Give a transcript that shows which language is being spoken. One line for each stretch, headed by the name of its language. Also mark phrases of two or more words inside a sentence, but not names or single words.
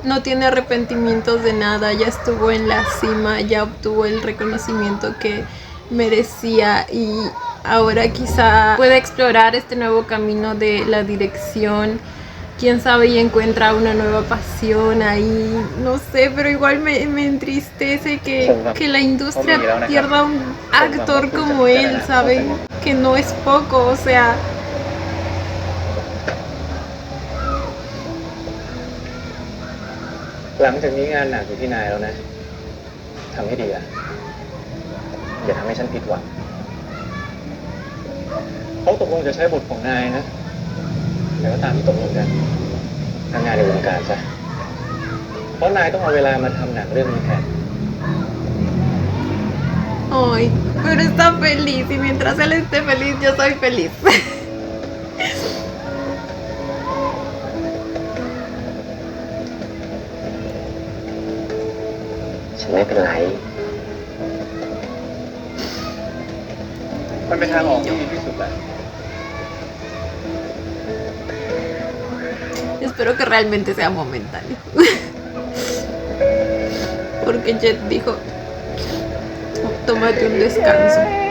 Spanish: No tiene arrepentimientos de nada, ya estuvo en la cima, ya obtuvo el reconocimiento que merecía y ahora quizá pueda explorar este nuevo camino de la dirección. Quién sabe y encuentra una nueva pasión ahí, no sé, pero igual me entristece que la industria pierda un actor como él, ¿saben? Que no es poco, o sea,
Thai: หลังจากนี้งานหนักอยู่ที่นายแล้วนะ ทำให้ดีอะอย่าทำให้ฉันผิดหวังเขาตกลงจะใช้บทของนายนะแต่ก็ตามที่ตกลงกันทำงานในวงการซะเพราะนายต้องเอาเวลามาทำหนังเรื่องนี้แทน
Spanish: ay, pero está feliz y mientras él esté feliz, yo soy feliz.
Thai: ฉันไม่เป็นไร มันเป็นทางออกที่ดีที่สุดแล้ว
Spanish: Espero que realmente sea momentáneo. Porque Jet dijo, tómate un descanso.